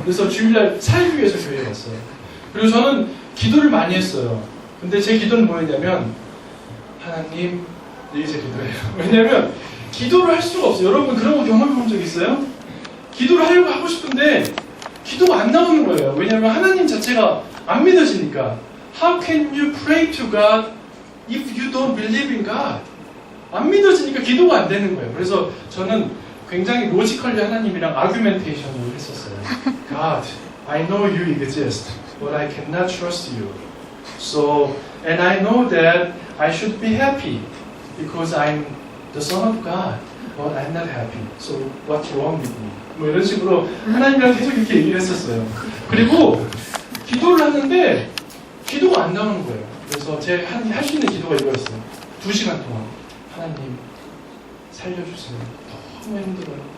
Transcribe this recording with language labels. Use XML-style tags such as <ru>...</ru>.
<ko>그래서 주일날 살기 위해서 교회에 갔어요. 그리고 저는 기도를 많이 했어요. 근데 제 기도는 뭐였냐면 하나님, 이게 제 기도예요. 왜냐하면 기도를 할 수가 없어요. 여러분 그런 거 경험해 본 적 있어요? 기도를 하려고 하고 싶은데 기도가 안 나오는 거예요. 왜냐하면 하나님 자체가 안 믿어지니까.</ko> <en>How can you pray to God if you don't believe in God?</en> <ko>안 믿어지니까 기도가 안 되는 거예요. 그래서 저는 굉장히 로지컬리 하나님이랑 아규멘테이션을 했었어요.</ko> <en>God, I know you exist, but I cannot trust you. So, and I know that I should be happy because I'm the Son of God, but I'm not happy. So, what's wrong with me?</en> <ko>뭐 이런 식으로 하나님이랑 계속 이렇게 얘기를 했었어요. 그리고 기도를 하는데 기도가 안 나오는 거예요. 그래서 제가 할 수 있는 기도가 이거였어요. 2시간 동안 하나님 살려주세요. 너무 힘들어요.</ko>